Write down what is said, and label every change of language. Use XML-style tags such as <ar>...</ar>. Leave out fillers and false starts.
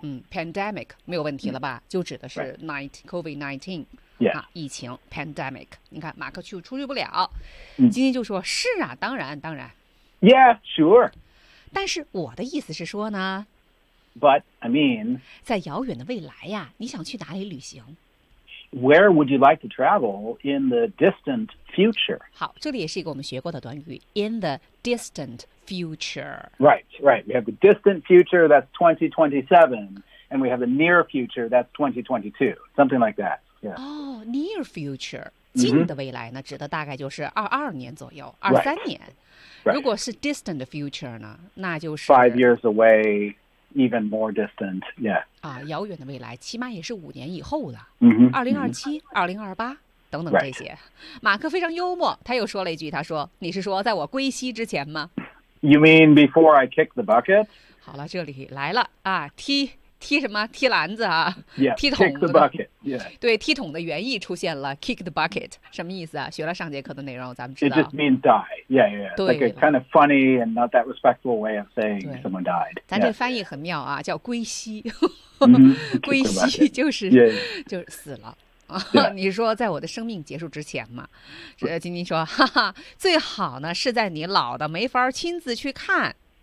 <zh>Pandemic 没有问题了吧、就指的是 COVID-19、</zh> <en>yeah.</en> <zh>啊、疫情 pandemic 你看马克去出去不了、今天就说是啊当然当然</zh> <en>Yeah sure</en> <zh>但是我的意思是说呢</zh> <en>But I mean</en> <zh>在遥远的未来呀你想去哪里旅行</zh> <en>Where would you like to travel in the distant future</en> <zh>好这里也是一个我们学过的短语</zh> <en>In the distant futureFuture. Right, right. We have the distant future, that's 2027. And we have the near future, that's 2022. Something like that. Yeah. Oh, near future.</en> <zh>近的未来呢指的大概就是22年左右23年。如果是 distant future 呢那就是。</zh> <en>5 years away, even more distant. Yeah.</en> <zh>遥远的未来起码也是5年以后的。 2027, 2028。 等等这些。马克非常幽默他又说了一句他说你是说在我归西之前吗</zh> <en>You mean before I kick the bucket?</en> <zh>好了，这里来了啊！踢什么？踢篮子啊！</zh> <en>Yeah,</en> <zh>踢桶。</zh> <en>Kick the bucket. Yeah.</en> <zh>对，踢桶的原意出现了 ，kick the bucket 什么意思啊？学了上节课的内容，咱们知道。</zh> <en>It just means die. Yeah, yeah.</en> <zh>对。</zh> <en>Like a kind of funny and not that respectful way of saying someone died.</en> <zh>咱这翻译很妙啊，叫归西。归西就是、就是死了。</zh> <en>Yeah.</en> <zh>你说在我的生命结束之前嘛，金金说，哈哈，最好呢是在你老的没法亲自去看。</zh>